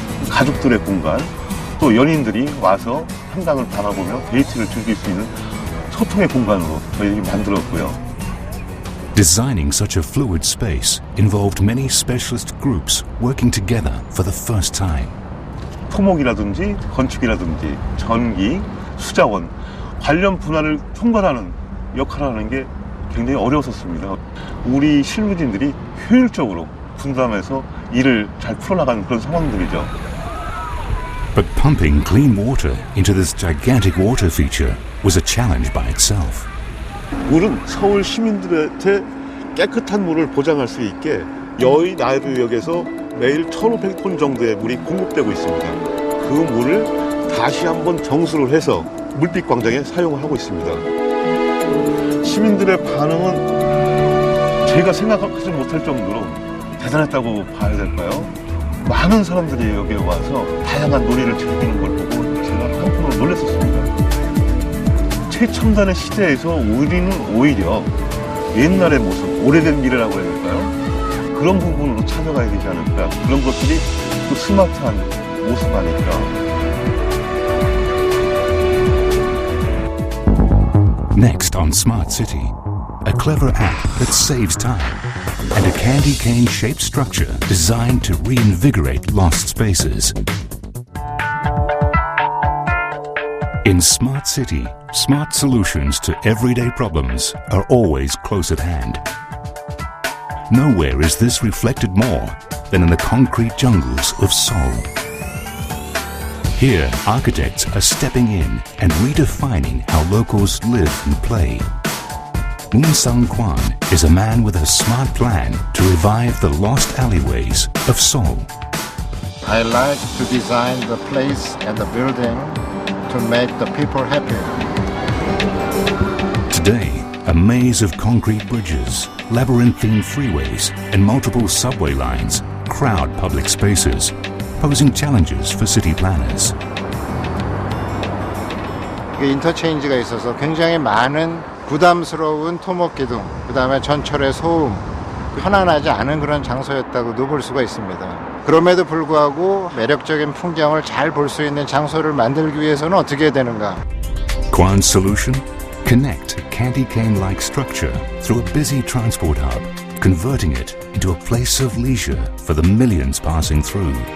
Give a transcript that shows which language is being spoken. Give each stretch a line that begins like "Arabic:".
Korean: 가족들의 공간, 또 연인들이 와서 한강을 바라보며 데이트를 즐길 수 있는 소통의 공간으로 저희들이 만들었고요.
English: Designing such a fluid space involved many specialist groups working together for the first time.
Korean: 토목이라든지 건축이라든지 전기, 수자원 관련 분야를 총괄하는 역할을 하는 게 굉장히 어려웠었습니다. 우리 실무진들이 효율적으로 분담해서 일을 잘 풀어나가는 그런 상황들이죠.
English: But pumping clean water into this gigantic water feature was a challenge by itself.
Korean: 물은 서울 시민들한테 깨끗한 물을 보장할 수 있게 여의 나루역에서 매일 1,500톤 정도의 물이 공급되고 있습니다. 그 물을 다시 한번 정수를 해서 물빛 광장에 사용을 하고 있습니다. 시민들의 반응은 제가 생각하지 못할 정도로 대단했다고 봐야 될까요? 많은 사람들이 여기에 와서 다양한 놀이를 즐기는 걸 보고 제가 한편으로 놀랐었습니다. 최첨단의 시대에서 우리는 오히려 옛날의 모습, 오래된 미래라고 해야 될까요? 그런 부분으로 찾아가야 되지 않을까. 그런 것들이 또 스마트한 모습 아닐까.
English: Next on Smart City, a clever app that saves time and a candy cane-shaped structure designed to reinvigorate lost spaces. In Smart City, smart solutions to everyday problems are always close at hand. Nowhere is this reflected more than in the concrete jungles of Seoul. Here, architects are stepping in and redefining how locals live and play. Moon Sung-kwan is a man with a smart plan to revive the lost alleyways of Seoul. I like to design the place and the building to make the people happy. Today, a maze of concrete bridges, labyrinthine freeways, and multiple subway lines crowd public spaces, posing challenges for city planners.
Korean: 인터체인지가 있어서 굉장히 많은 부담스러운 토목기둥, 그 다음에 전철의 소음, 편안하지 않은 그런 장소였다고도 볼 수가 있습니다. 그럼에도 불구하고 매력적인 풍경을 잘 볼 수 있는 장소를 만들기 위해서는 어떻게 해야 되는가?
English: Kwan's solution? Connect a candy cane-like structure through a busy transport hub, converting it into a place of leisure for the millions passing through.